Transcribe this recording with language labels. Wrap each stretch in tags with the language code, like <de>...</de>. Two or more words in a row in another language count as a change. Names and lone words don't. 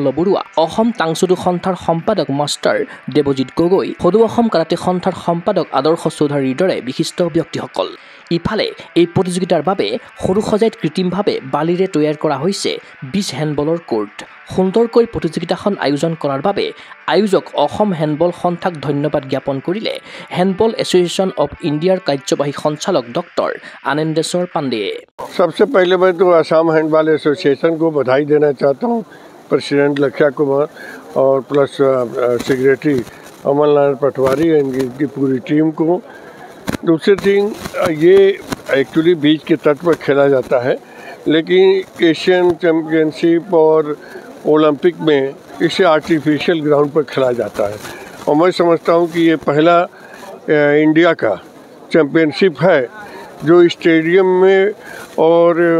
<as>বৰুৱা অসম টাংচুডু সন্থাৰ সম্পাদক মাষ্টাৰ দেৱজিৎ গগৈ সদৌ অসম কাৰাটে সন্থাৰ সম্পাদক আদৰ্শ চৌধাৰীৰ দৰে বিশিষ্ট ব্যক্তিসকল ইফালে এই প্ৰতিযোগিতাৰ বাবে সৰুসজাইত কৃত্ৰিমভাৱে বালিৰে তৈয়াৰ কৰা হৈছে</as> <en>beach handball court</en> <as>সুন্দৰকৈ প্ৰতিযোগিতাখন আয়োজন কৰাৰ বাবে আয়োজক অসম হেণ্ডবল সন্থাক ধন্যবাদ জ্ঞাপন কৰিলে হেণ্ডবল এছ'চিয়েশ্যন অৱ ইণ্ডিয়াৰ কাৰ্যবাহী সঞ্চালক ডক্টৰ আনন্দেশ্বৰ পাণ্ডেয়ে</as> <hi>सबसे पहले मैं तो असम हैंडबॉल एसोसिएशन को बधाई देना चाहता हूँ प्रेसिडेंट लक्ष्य कुमार और प्लस सेक्रेटरी अमल नारायण पटवारी इनकी पूरी टीम को दूसरी थिंग ये एक्चुअली बीच के तट पर खेला जाता है लेकिन एशियन चैम्पियनशिप और ओलंपिक में इसे</hi> <en>artificial ground</en> <hi>पर खेला जाता है और मैं समझता हूँ कि ये पहला इंडिया का चैम्पियनशिप है जो स्टेडियम में और</hi>